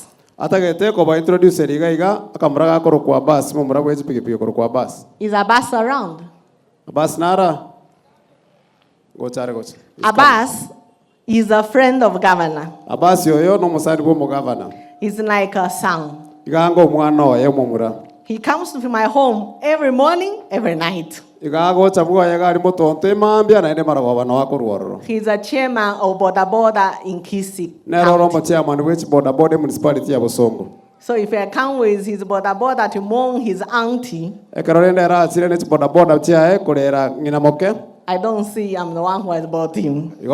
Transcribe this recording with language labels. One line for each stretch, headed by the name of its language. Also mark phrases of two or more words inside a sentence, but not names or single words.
English: Is Abbas around?
Gusii: Abbas nara.
English: Abbas is a friend of governor.
Gusii: Abbas yoyo no musadi bo governor.
English: He's like a son.
Gusii: Igango mwana oye mo mura.
English: He comes to my home every morning, every night. He's a chairman of Boda Boda in Kisii. So if I come with his Boda Boda to mourn his auntie, I don't see I'm the one who has bought him.